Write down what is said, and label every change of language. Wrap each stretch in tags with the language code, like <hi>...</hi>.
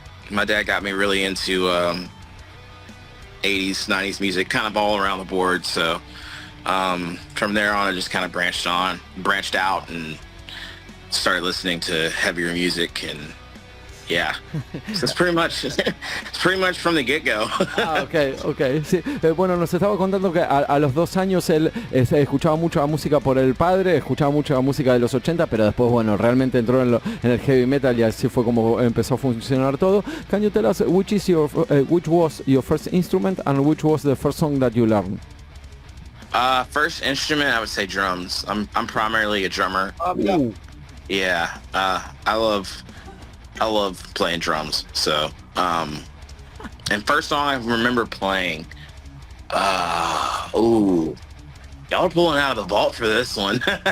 <en>My dad got me really into 80s, 90s music, kind of all around the board. So from there on, I just kind of branched out and started listening to heavier music. And yeah, so it's pretty much from the get-go. Okay. Sí.</en> <es>Bueno, nos estaba contando que a los 2 años él escuchaba mucha música por el padre, escuchaba mucha música de los 80, pero después, bueno, realmente entró en el heavy metal y así fue como empezó a funcionar todo.</es> <en>Can you tell us which was your first instrument and which was the first song that you learned? First instrument, I would say drums. I'm primarily a drummer. Yeah. I love playing drums. So, and first song I remember playing, y'all are pulling out of the vault for this one.</en>